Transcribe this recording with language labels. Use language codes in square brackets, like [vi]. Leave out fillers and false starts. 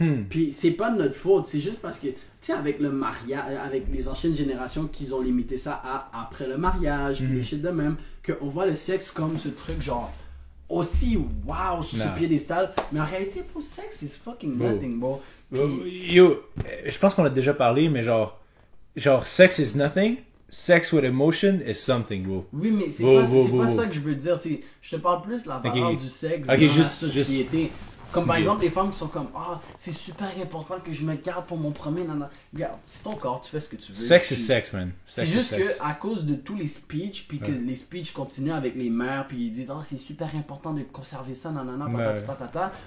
[fr] Puis c'est pas de notre faute, c'est juste parce que, tu sais, avec le mariage, avec les anciennes générations qu'ils ont limité ça à après le mariage, puis les shit de même, qu'on voit le sexe comme ce truc genre aussi wow sur ce piédestal, mais en réalité, pour le sexe, c'est [en] fucking nothing, bro. [fr] Yo, je pense qu'on a déjà parlé, mais genre, [en] sex is nothing. Sex with emotion is something, bro. [fr] Oui, mais c'est pas ça que je veux dire. Je te parle plus de la valeur du sexe dans la société. Comme par exemple, les femmes qui sont comme, ah, c'est super important que je me garde pour mon premier nana. Regarde, c'est ton corps, tu fais ce que tu veux. [en] Sex is sex, man. [fr] C'est juste que à cause de tous les speeches, puis que les speeches continuent avec les mères, puis ils disent, ah, c'est super important de conserver ça, nanana, patati patata.